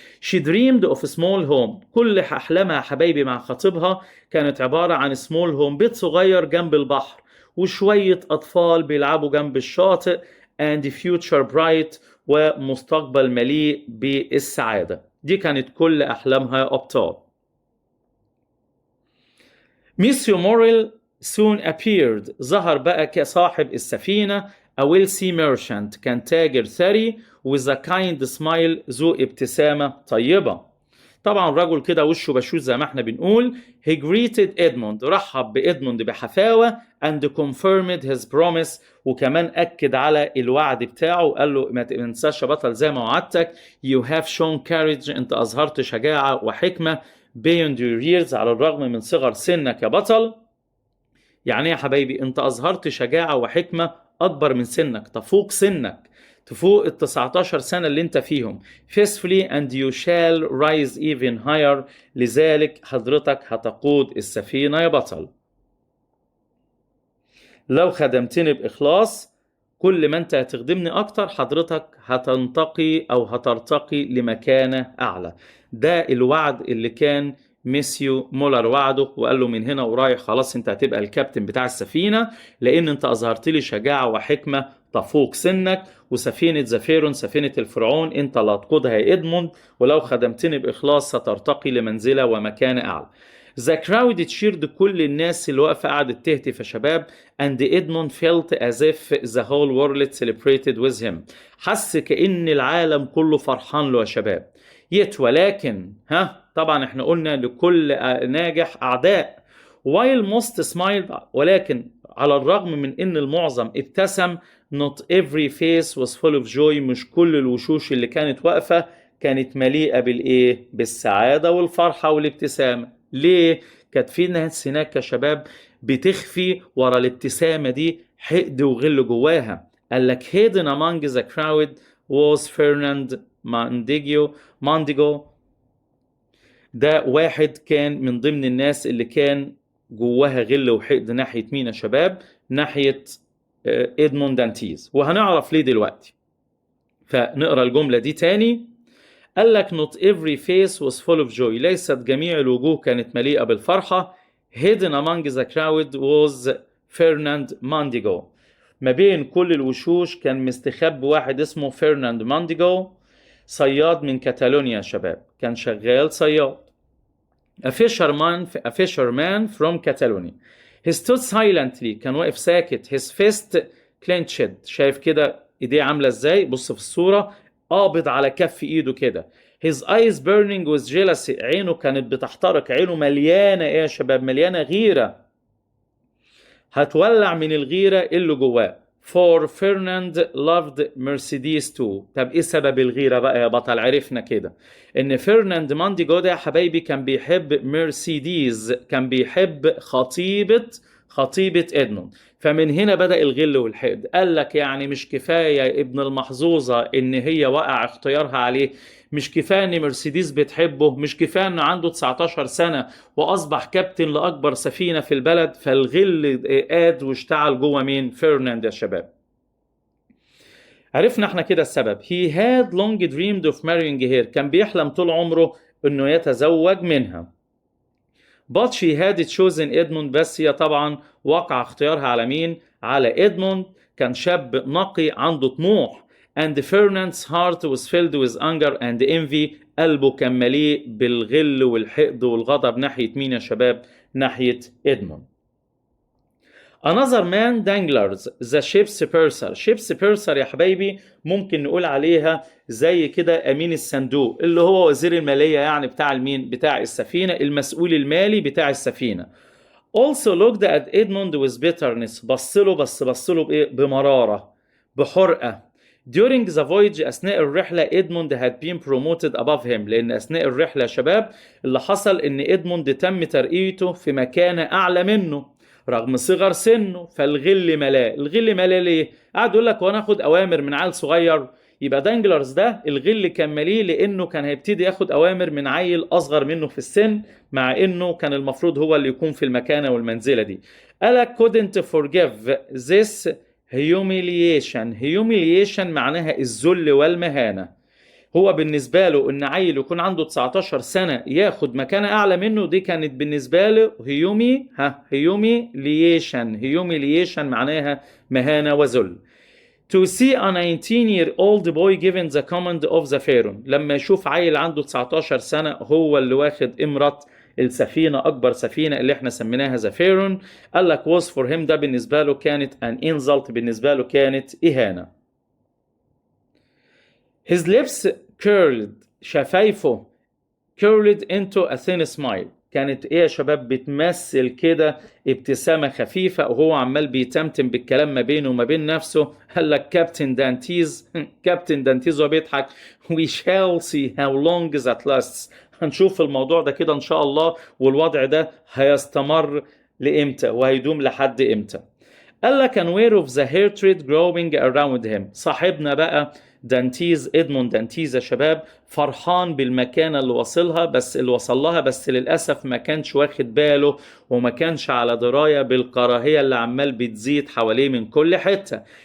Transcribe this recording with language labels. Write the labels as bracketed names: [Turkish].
[English] She dreamed of a small home، [Arabic] كل أحلامها يا حبايبي مع خطيبها كانت عبارة عن [English] small home، [Arabic] بيت صغير جنب البحر وشوية أطفال بيلعبوا جنب الشاطئ [English] and future bright، [Arabic] ومستقبل مليء بالسعادة. دي كانت كل أحلامها يا أبطال. ميسيو موريل [English] soon appeared، [Arabic] ظهر بقى كصاحب السفينة. [English] a wealthy merchant، [Arabic] كان تاجر ثري [English] with a kind smile، [Arabic] ذو ابتسامة طيبة. طبعا رجل كده وشه بشوش زي ما احنا بنقول. [English] he greeted Edmund، [Arabic] رحب بإدموند بحفاوة [English] and confirmed his promise، [Arabic] وكمان أكد على الوعد بتاعه وقال له ما تنساش يا بطل زي ما وعدتك. [English] you have shown courage، [Arabic] انت أظهرت شجاعة وحكمة. [English] beyond your years [Arabic] على الرغم من صغر سنك يا بطل. يعني يا حبايبي انت اظهرت شجاعة وحكمة اكبر من سنك، تفوق سنك، تفوق ال 19 سنة اللي انت فيهم. [English] faithfully and you shall rise even higher. [Arabic] لذلك حضرتك هتقود السفينة يا بطل. لو خدمتني بإخلاص كل ما انت هتخدمني اكتر حضرتك هتنتقي او هترتقي لمكانة اعلى. ده الوعد اللي كان ميسيو مولر وعده، وقال له من هنا ورايح خلاص انت هتبقى الكابتن بتاع السفينة، لان انت اظهرت لي شجاعة وحكمة تفوق سنك، وسفينة زفيرون سفينة الفرعون انت اللي هتقودها يا ادموند، ولو خدمتني باخلاص سترتقي لمنزلة ومكانة اعلى. [English] The crowd cheered. [Arabic] كل الناس اللي واقفة قعدت تهتف يا شباب. [English] and Edmund felt as if the whole world celebrated with him. [Arabic] حس كأن العالم كله فرحان له يا شباب. yet ولكن طبعا احنا قلنا لكل ناجح أعداء. [English] while most smiled [Arabic] ولكن على الرغم من ان المعظم ابتسم [English] not every face was full of joy. [Arabic] مش كل الوشوش اللي كانت واقفة كانت مليئة بالايه؟ بالسعادة والفرحة والابتسامة. ليه؟ كانت في ناس هناك يا شباب بتخفي ورا الابتسامة دي حقد وغل جواها. قال لك [English] hidden among the crowd was Fernand Mondigo. [Arabic] ده واحد كان من ضمن الناس اللي كان جواها غل وحقد ناحية مين يا شباب؟ ناحية إدموند دانتيز، وهنعرف ليه دلوقتي. فنقرأ الجملة دي تاني. قال لك [English] not every face was full of joy. [Arabic] ليست جميع الوجوه كانت مليئة بالفرحة. [English] hidden among the crowd was Fernand Mondigo. [Arabic] ما بين كل الوشوش كان مستخبي واحد اسمه فرناند مونديجو، صياد من كاتالونيا يا شباب، كان شغال صياد. [English] a fisherman from Catalonia. he stood silently. [Arabic] كان واقف ساكت. [English] his fist clenched. [Arabic] شايف كده ايديه عاملة ازاي؟ بص في الصورة، قابض على كف ايده كده. [English] his eyes burning with jealousy. [Arabic] عينه كانت بتحترق، عينه مليانة ايه يا شباب؟ مليانة غيرة، هتولع من الغيرة اللي جواه. [English] for Fernand loved Mercedes too. [Arabic] طب ايه سبب الغيرة بقى يا بطل؟ عرفنا كده ان فرناند مونديجو ده يا حبايبي كان بيحب مرسيديز، كان بيحب خطيبة ادموند. فمن هنا بدأ الغل والحقد. قال لك يعني مش كفاية ابن المحظوظة ان هي وقع اختيارها عليه، مش كفاية ان مرسيدس بتحبه، مش كفاية انه عنده 19 سنة واصبح كابتن لاكبر سفينة في البلد. فالغل قاد واشتعل جوه مين؟ فرناند يا شباب. عرفنا احنا كده السبب. [English] he had long dreamed of marrying her. [Arabic] كان بيحلم طول عمره انه يتزوج منها. [English] but she had chosen Edmund. [Arabic] بس هي طبعا وقع اختيارها على مين؟ على إدموند. كان شاب نقي عنده طموح. [English] and Fernand's heart was filled with anger and envy. [Arabic] قلبه كان مليء بالغل والحقد والغضب ناحية مين يا شباب؟ ناحية إدموند. [English] another man danglers the ship's purser. [Arabic] ship's purser يا حبايبي ممكن نقول عليها زي كده أمين الصندوق، اللي هو وزير المالية يعني بتاع المين؟ بتاع السفينة، المسؤول المالي بتاع السفينة. [English] also looked at Edmund with bitterness. [Arabic] بصله بإيه؟ بمرارة، بحرقة. [English] during the voyage [Arabic] أثناء الرحلة [English] Edmund had been promoted above him. [Arabic] لأن أثناء الرحلة يا شباب اللي حصل إن إدموند تم ترقيته في مكانة أعلى منه رغم صغر سنه. فالغل ملاه. الغل ملاه ليه؟ قاعد يقول لك وانا اخد اوامر من عيل صغير. يبقى دانجلرز ده الغل كان مليه لانه كان هيبتدي ياخد اوامر من عيل اصغر منه في السن، مع انه كان المفروض هو اللي يكون في المكانه والمنزله دي. قالك [English] couldn't forgive this humiliation. [Arabic] humiliation معناها الذل والمهانه. هو بالنسبة له ان عيل يكون عنده 19 سنة ياخد مكانة اعلى منه، دي كانت بالنسبة له humiliation معناها مهانة وذل. [English] to see a 19-year-old boy given the command of the pharaoh. [Arabic] لما يشوف عيل عنده 19 سنة هو اللي واخد امرة السفينة، اكبر سفينة اللي احنا سميناها the pharaoh. قال لك [English] was for him. [Arabic] ده بالنسبة له كانت [English] an insult، [Arabic] بالنسبة له كانت اهانة. [English] his lips curled. شفايفه curled into a thin smile. [Arabic] كانت ايه يا شباب؟ بتمثل كده ابتسامة خفيفة وهو عمال بيتمتم بالكلام ما بينه وما بين نفسه. قال لك كابتن دانتيز كابتن دانتيز وبيضحك [English] we shall see how long that lasts. [Arabic] هنشوف الموضوع ده كده ان شاء الله، والوضع ده هيستمر لامتى وهيدوم لحد امتى. قال لك [English] aware of the hatred growing around him. [Arabic] صاحبنا بقى دانتيز، ادموند دانتيز يا شباب، فرحان بالمكانة اللي وصلها، بس اللي وصل لها، بس للأسف ما كانش واخد باله وما كانش على دراية بالكراهية اللي عمال بتزيد حواليه من كل حتة.